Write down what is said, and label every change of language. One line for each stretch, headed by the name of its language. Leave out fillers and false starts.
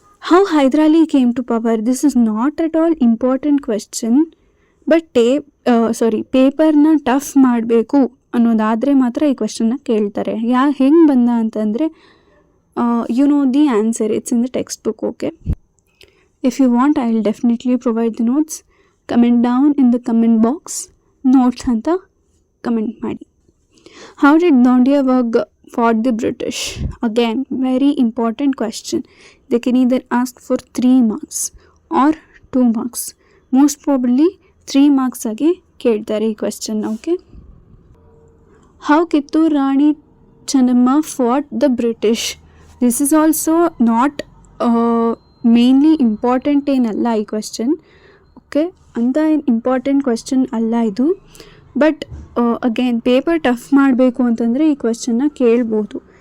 English: How Hyder Ali came to power. This is not at all important question, but
Kannada: ಪೇಪರ್ನ tough ಮಾಡಬೇಕು ಅನ್ನೋದಾದರೆ ಮಾತ್ರ ಈ ಕ್ವೆಶ್ಚನ್ನ ಕೇಳ್ತಾರೆ. ಹೆಂಗೆ ಬಂದ ಅಂತಂದರೆ
English: You know the answer, it's in the text book. Okay, if you want I will definitely provide the notes. Comment down in the comment box
Kannada: notes ಅಂತ ಕಮೆಂಟ್ ಮಾಡಿ.
English: How did Dondiaburg fought the British? Again, very important question. They can either ask for 3 marks or 2 marks. Most probably 3 marks
Kannada: ಆಗಿ ಕೇಳ್ತಾರೆ ಈ question.
English: Okay, how Kittur Rani Chennamma fought the British. This is also not
Kannada: mainly important ಏನಲ್ಲ ಈ question. Okay, ಅಂತ ಏನು important question ಅಲ್ಲ ಇದು. But again paper tough ಮಾಡಬೇಕು ಅಂತಂದರೆ ಈ ಕ್ವೆಶ್ಚನ್ನ ಕೇಳ್ಬೋದು.